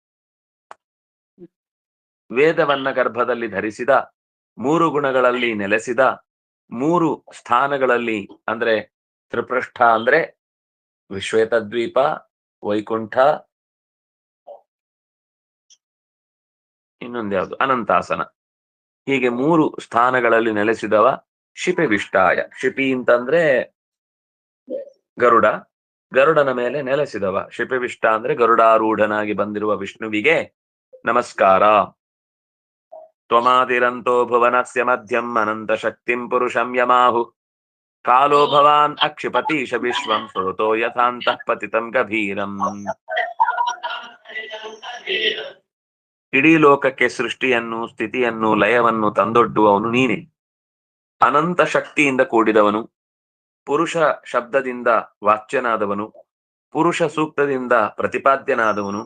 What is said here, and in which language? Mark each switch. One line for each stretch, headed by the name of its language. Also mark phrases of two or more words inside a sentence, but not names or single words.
Kannada: ವೇದವನ್ನ ಗರ್ಭದಲ್ಲಿ ಧರಿಸಿದ, 3 ಗುಣಗಳಲ್ಲಿ ನೆಲೆಸಿದ, 3 ಸ್ಥಾನಗಳಲ್ಲಿ ಅಂದ್ರೆ ತ್ರಿಪೃಷ್ಠ ಅಂದ್ರೆ ವಿಶ್ವೇತದ್ವೀಪ, ವೈಕುಂಠ, ಇನ್ನೊಂದ್ಯಾವುದು ಅನಂತಾಸನ, ಹೀಗೆ 3 ಸ್ಥಾನಗಳಲ್ಲಿ ನೆಲೆಸಿದವ ಶಿಪಿವಿಷ್ಟಾಯ. ಶಿಪಿ ಅಂತಂದ್ರೆ ಗರುಡ, ಗರುಡನ ಮೇಲೆ ನೆಲೆಸಿದವ. ಶಿಪಿವಿಷ್ಟ ಅಂದ್ರೆ ಗರುಡಾರೂಢನಾಗಿ ಬಂದಿರುವ ವಿಷ್ಣುವಿಗೆ ನಮಸ್ಕಾರ.
Sanskrit: ತ್ವಮಾದಿರಂತೋ ಭುವನಸ್ಯ ಮಧ್ಯಂ ಅನಂತ ಶಕ್ತಿಂ ಪುರುಷಂ ಯಮಾಹು ಕಾಲೋ ಭವಾನ್ ಅಕ್ಷಿಪತೀಶ ವಿಶ್ವಂ ಶ್ರೋತೋ ಯಥಾಂತಃ ಪತಿತಂ ಗಭೀರಂ.
Kannada: ಇಡೀ ಲೋಕಕ್ಕೆ ಸೃಷ್ಟಿಯನ್ನು, ಸ್ಥಿತಿಯನ್ನು, ಲಯವನ್ನು ತಂದೊಡ್ಡುವವನು ನೀನೆ. ಅನಂತ ಶಕ್ತಿಯಿಂದ ಕೂಡಿದವನು, ಪುರುಷ ಶಬ್ದದಿಂದ ವಾಚ್ಯನಾದವನು, ಪುರುಷ ಸೂಕ್ತದಿಂದ ಪ್ರತಿಪಾದ್ಯನಾದವನು.